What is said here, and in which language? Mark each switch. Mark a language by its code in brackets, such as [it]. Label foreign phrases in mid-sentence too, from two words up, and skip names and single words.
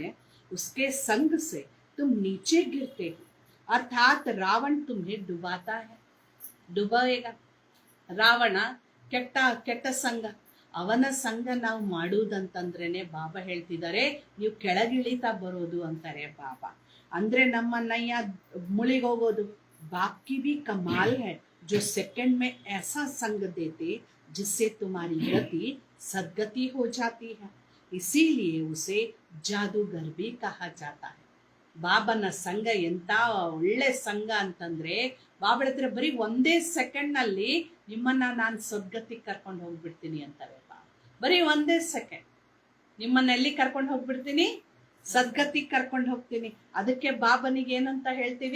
[hi] उसके संग से तुम नीचे गिरते हो, अर्थात रावण तुम्हें डुबाता है, डुबाएगा. [kn] ರಾವಣ ಕೆಟ್ಟ ಸಂಘ, ಅವನ ಸಂಘ ನಾವು ಮಾಡುವುದಂತಂದ್ರೇನೆ ಬಾಬಾ ಹೇಳ್ತಿದ್ದಾರೆ ನೀವು ಕೆಳಗಿಳಿತಾ ಬರೋದು ಅಂತಾರೆ ಬಾಬಾ. ಅಂದ್ರೆ ನಮ್ಮನ್ನಯ್ಯ ಮುಳಿಗೋಗೋದು. [hi] बाकी भी कमाल है जो सेकंड में ऐसा संग देते जिससे तुम्हारी गति सदगति हो जाती है, इसीलिए उसे जादूगर भी कहा जाता है. [kn] ಬಾಬನ ಸಂಘ ಎಂತ ಒಳ್ಳೆ ಸಂಘ ಅಂತಂದ್ರೆ ಬಾಬಾ ಹೇಳ್ತಾರೆ ಬರೀ ಒಂದೇ ಸೆಕೆಂಡ್ ನಲ್ಲಿ ನಿಮ್ಮನ್ನ ನಾನು ಸದ್ಗತಿಗೆ ಕರ್ಕೊಂಡು ಹೋಗ್ಬಿಡ್ತೀನಿ ಅಂತಾರೆ ಬಾಬಾ. ಬರೀ ಒಂದೇ ಸೆಕೆಂಡ್ ನಿಮ್ಮನ್ನ ಎಲ್ಲಿ ಕರ್ಕೊಂಡು ಹೋಗ್ಬಿಡ್ತೀನಿ? ಸದ್ಗತಿಗೆ ಕರ್ಕೊಂಡು ಹೋಗ್ತೀನಿ. ಅದಕ್ಕೆ ಬಾಬನಿಗೆ ಏನಂತ ಹೇಳ್ತೀವಿ?